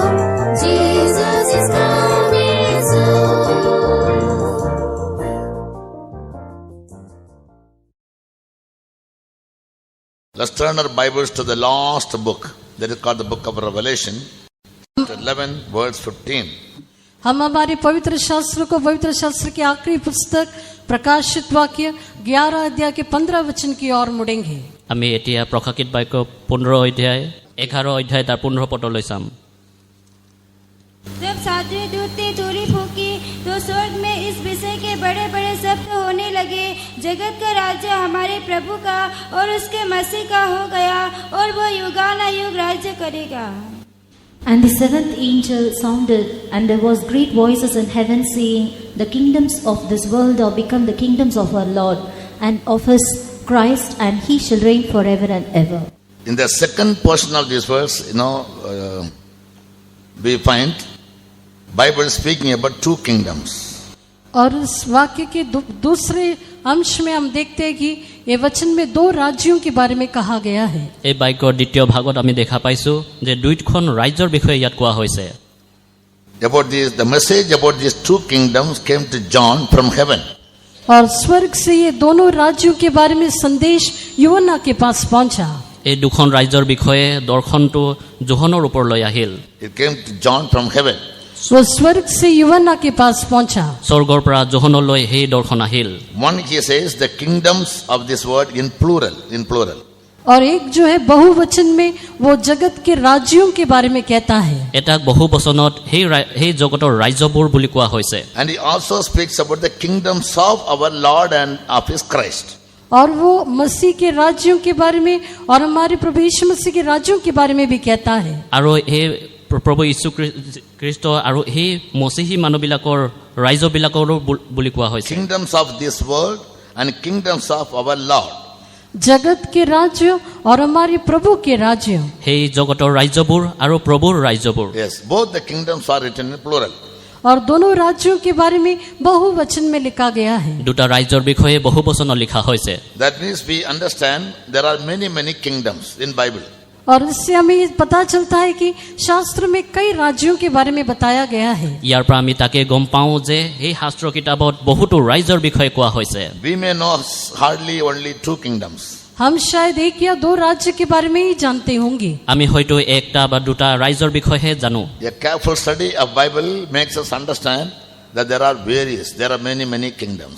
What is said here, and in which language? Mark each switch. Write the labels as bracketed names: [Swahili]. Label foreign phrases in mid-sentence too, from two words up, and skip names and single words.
[English] Jesus is coming soon. Let's turn our Bibles to the last book, that is called the book of Revelation, chapter 11, verse 15. [Hindi] हम हमारे पवित्र शास्त्र को पवित्र शास्त्र की आखिरी पुस्तक प्रकाशित वाक्य 11 अध्याय के 15 वचन की ओर मुड़ेंगे। [Assamese] আমি এতিয়া প্ৰকাশিত বাক্য 15 অধ্যায় 11 অধ্যায় তাৰ 15 পদলৈ চাম। [Hindi] जब सातवें दूत ने तुरी फूंकी तो स्वर्ग में इस विषय के बड़े बड़े शब्द होने लगे, जगत का राज्य हमारे प्रभु का और उसके मसीह का हो गया और वह युगानुयुग राज्य करेगा। [English] And the seventh angel sounded, and there was great voices in heaven saying, the kingdoms of this world are become the kingdoms of our Lord and of His Christ, and He shall reign forever and ever. In the second portion of this verse, we find Bible speaking about two kingdoms. [Hindi] और इस वाक्य के दूसरे अंश में हम देखते हैं कि ये वचन में दो राज्यों के बारे में कहा गया है। [Assamese] এই বাক্যৰ দ্বিতীয় ভাগত আমি দেখা পাইছো যে দুইখন ৰাজ্যৰ বিষয়ে ইয়াত কোৱা হৈছে। [English] About this, the message about these two kingdoms came to John from heaven. [Hindi] और स्वर्ग से ये दोनों राज्यों के बारे में संदेश यूहन्ना के पास पहुंचा। [Assamese] এই দুখন ৰাজ্যৰ বিষয়ে দৰ্শনটো যোহনৰ ওপৰলৈ আহিল। [English] It came to John from heaven. [Hindi] वो स्वर्ग से यूहन्ना के पास पहुंचा। [Assamese] স্বৰ্গৰ পৰা যোহনলৈ সেই দৰ্শন আহিল। [English] One, he says, the kingdoms of this world in plural. [Hindi] और एक जो है बहुवचन में वो जगत के राज्यों के बारे में कहता है। [Assamese] এটা বহু বচনত সেই জগতৰ ৰাজ্যবোৰ বুলি কোৱা হৈছে। [English] And he also speaks about the kingdoms of our Lord and of His Christ. [Hindi] और वो मसीह के राज्यों के बारे में और हमारे प्रभु यीशु मसीह के राज्यों के बारे में भी कहता है। [Assamese] আৰু এই প্ৰভু যীশু খ্ৰীষ্ট আৰু এই মसीही মানুহবিলাকৰ ৰাজ্যবিলাকৰো বুলি কোৱা হৈছে। [English] Kingdoms of this world and kingdoms of our Lord. [Hindi] जगत के राज्य और हमारे प्रभु के राज्य। [Assamese] সেই জগতৰ ৰাজ্যবোৰ আৰু প্ৰভুৰ ৰাজ্যবোৰ। [English] Yes, both the kingdoms are written in plural. [Hindi] और दोनों राज्यों के बारे में बहुवचन में लिखा गया है। [Assamese] দুটা ৰাজ্যৰ বিষয়ে বহু বচনত লিখা হৈছে। [English] That means we understand there are many kingdoms in Bible. [Hindi] और इससे हमें पता चलता है कि शास्त्र में कई राज्यों के बारे में बताया गया है। [Assamese] ইয়াৰ পৰা আমি তাকে গম পাওঁ যে এই শাস্ত্ৰ কিতাপত বহুতো ৰাজ্যৰ বিষয়ে কোৱা হৈছে। [English] We may know hardly only two kingdoms. [Hindi] हम शायद एक या दो राज्य के बारे में ही जानते होंगे। [Assamese] আমি হয়তো একটা বা দুটা ৰাজ্যৰ বিষয়েহে জানো। [English] A careful study of Bible makes us understand that there are many kingdoms.